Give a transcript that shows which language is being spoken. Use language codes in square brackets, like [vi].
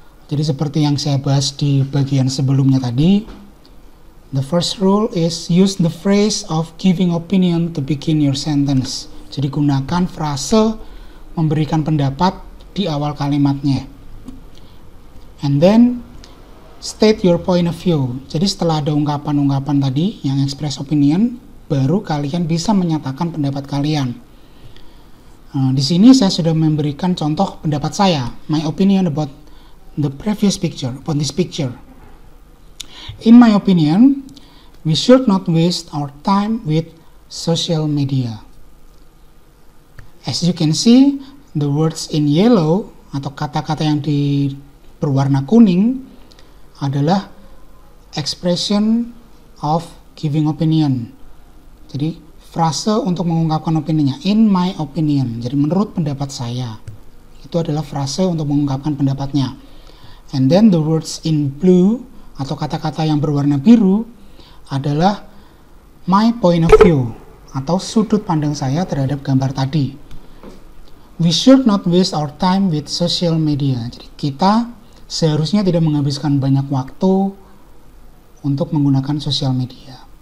[id] Jadi seperti yang saya bahas di bagian sebelumnya tadi, [en] the first rule is use the phrase of giving opinion to begin your sentence. [id] Jadi gunakan frase memberikan pendapat di awal kalimatnya. [en] And then state your point of view. [id] Jadi setelah ada ungkapan-ungkapan tadi yang [en] express opinion, [id] baru kalian bisa menyatakan pendapat kalian. Di sini saya sudah memberikan contoh pendapat saya, [en] my opinion about the previous picture, about this picture. In my opinion, we should not waste our time with social media. As you can see, the words in yellow [id] atau kata-kata yang berwarna kuning adalah [en] expression of giving opinion. Jadi [id] frase untuk mengungkapkan opininya. [en] In my opinion. [id] Jadi menurut pendapat saya. Itu adalah frase untuk mengungkapkan pendapatnya. [en] And then the words in blue [id] atau kata-kata yang berwarna biru adalah [en] my point of view [id] atau sudut pandang saya terhadap gambar tadi. [en] We should not waste our time with social media. [id] Jadi kita seharusnya tidak menghabiskan banyak waktu untuk menggunakan sosial media.